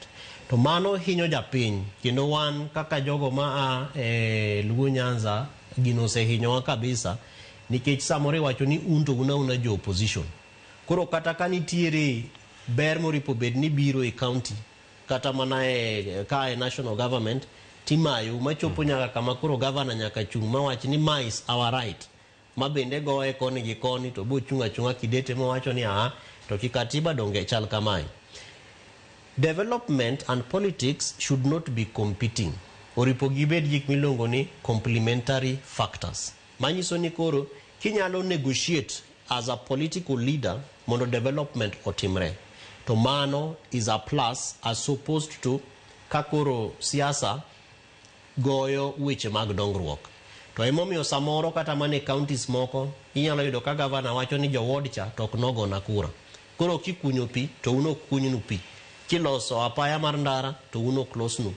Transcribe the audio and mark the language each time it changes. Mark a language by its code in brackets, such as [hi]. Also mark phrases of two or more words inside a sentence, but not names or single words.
[luo] To mano hinyo japiny kendo wan kaka jogo maa Luo Nyanza gino se hinyowa kabisa nikech samore wacho ni unto una jo opposition. Koro kata kanitiere ber moripo bed ni biro e county kata mana ka [en] national government [luo] timayo machopo nyaka kama koro governor nyaka chung mawach ni ma [en] is our right. [luo] Mabende goe koni gi koni to bo chunga kidete mawacho ni to kikatiba donge chal kamai. [en] Development and politics should not be competing. [luo] Oripo gibed gik milongo ni [en] complementary factors. [luo] Manyiso ni koro kinyalo negotiate [en] as a political leader [luo] mondo development otimre. To mano [en] is a plus as opposed to [luo] kakoro siasa goyo weche mag dongruok. To emomiyo samoro kata mane counties moko inyalo yudo ka governor wacho ni joward cha to ok nogo na kura. Koro kikunyo pi to uno kunynu pi. Kiloso apaya mar ndara to uno close nu.